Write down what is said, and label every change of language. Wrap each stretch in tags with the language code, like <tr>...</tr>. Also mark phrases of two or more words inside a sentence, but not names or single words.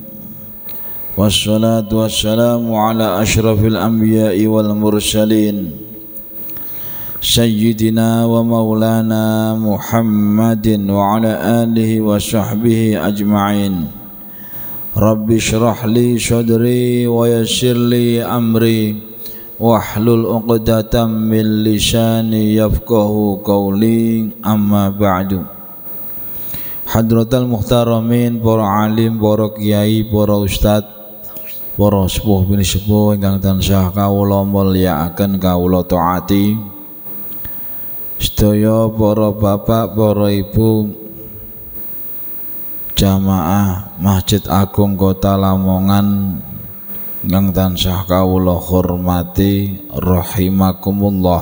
<ar>والصلاة والسلام على أشرف الأنبياء والمرسلين سيدنا ومولانا محمد وعلى آله وصحبه أجمعين. رب اشرح لي صدري ويسر لي أمري واحلل عقدة من لساني يفقهوا قولي، أما بعد. حضرات المحترمين,</ar> <jv>para alim, para kiai, para ustad, para sepuh bini sepuh ingkang tansah kawula mulyakaken kawula taati, sedaya para bapak, para ibu, jamaah Masjid Agung Kota Lamongan ingkang tansah kawula hormati rahimakumullah.</jv>